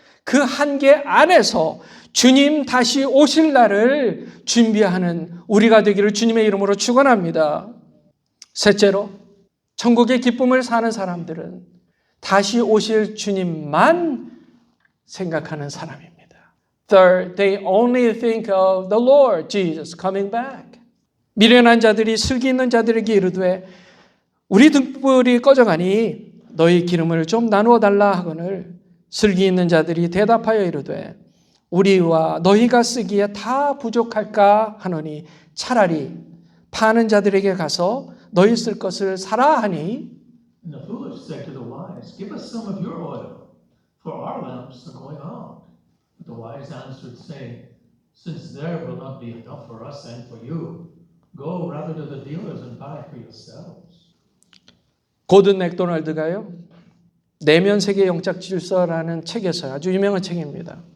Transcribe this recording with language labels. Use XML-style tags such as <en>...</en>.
<ko>그 한계 안에서 주님 다시 오실 날을 준비하는 우리가 되기를 주님의 이름으로 축원합니다. 셋째로, 천국의 기쁨을 사는 사람들은 다시 오실 주님만 생각하는 사람입니다.</ko> <en>Third, they only think of the Lord Jesus coming back.</en> <ko>미련한 자들이 슬기 있는 자들에게 이르되 우리 등불이 꺼져가니 너희 기름을 좀 나누어 달라 하거늘 슬기 있는 자들이 대답하여 이르되 우리와 너희가 쓰기에 다 부족할까 하노니 차라리 파는 자들에게 가서 너희 쓸 것을 사라 하니</ko> <en>And the foolish said to the wise, give us some of your oil, for our lamps are going out. But the wise answered, saying, since there will not be enough for us and for you, go rather to the dealers and buy for yourselves.</en> <ko>고든 맥도날드가요, 내면 세계 영적 질서라는 책에서 아주 유명한 책입니다.</ko>